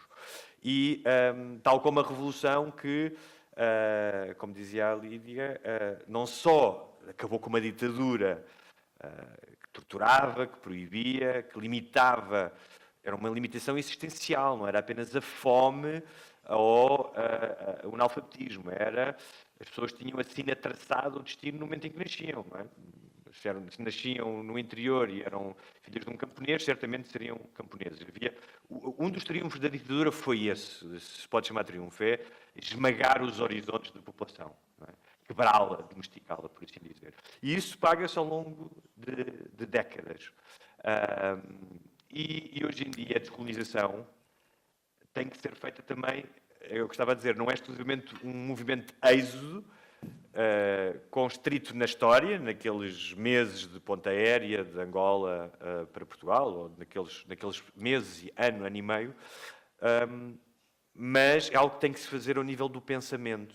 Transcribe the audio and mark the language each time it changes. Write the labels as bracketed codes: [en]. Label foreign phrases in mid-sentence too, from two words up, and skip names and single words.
[pt] E tal como a Revolução que, como dizia a Lídia, não só acabou com uma ditadura que torturava, que proibia, que limitava, era uma limitação existencial, não era apenas a fome ou o analfabetismo, as pessoas tinham assim traçado o destino no momento em que nasciam. Não é? Se nasciam no interior e eram filhos de um camponês, certamente seriam camponeses. Um dos triunfos da ditadura foi esse, se pode chamar de triunfo, é esmagar os horizontes da população, não é? Quebrá-la, domesticá-la, por assim dizer. E isso paga-se ao longo de décadas. E hoje em dia a descolonização tem que ser feita também, eu gostava de dizer, não é exclusivamente um movimento êxodo, constrito na história, naqueles meses de ponta aérea de Angola para Portugal, ou naqueles meses, ano e meio, mas é algo que tem que se fazer ao nível do pensamento.